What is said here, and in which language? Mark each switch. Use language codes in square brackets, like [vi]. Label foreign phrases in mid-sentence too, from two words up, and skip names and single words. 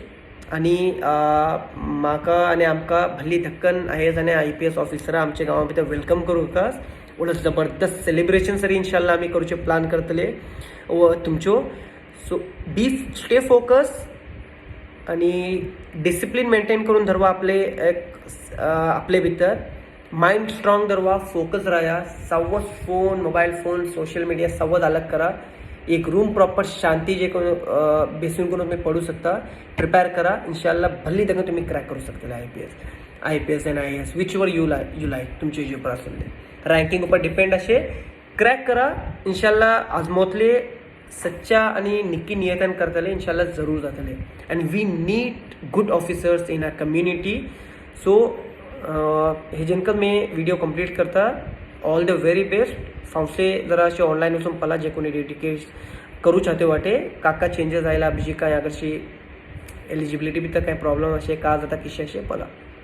[kok] आणि म्हाका आनी आमकां भल्ली धक्कन IAS आनी IPS ऑफिसरां आमच्या गांवा भितर वेलकम करूंक उडस जबरदस्त सेलिब्रेशन सरी इन्शाल्लाह आमी करचे प्लान करतले तुमच्यो. [en] so stay focus [kok] आणि डिसिप्लिन मेंटेन करून धरवा आपले भितर. [en] mind strong [kok] धरवा, फोकस राहा. सव्वच [en] phone, mobile phone, social media [kok] सव्वच अलग करा. एक रूम प्रॉपर शांती जे बेसून करून तुम्ही पडू शकता. प्रिपेअर करा. इन्शाल्लाह भल्ली तक तुम्ही क्रॅक करू शकता [en] IPS and IAS whichever you like [kok] तुमचे जे पर असेल ते. रँकिंग उपर डिपेंड असे क्रॅक करा. इन्शाल्लाह आजमोतले सच्चा आणि निक्की नियतन करतले इन्शाल्लाह जरूर जातले. [en] and we need good officers in our community. [kok] सो हे जेनकर मी व्हिडिओ कंप्लीट करता. [en] all the very best. [kok] फावसे जरा असे ऑनलाईन वचून पला जे कोणी डेडिकेट करू चाहते वाटे काका चेंजेस आयला बिजी काय अगरशी एलिजिबिलिटी भितर काय प्रॉब्लेम असे का जाता किशे असे पला.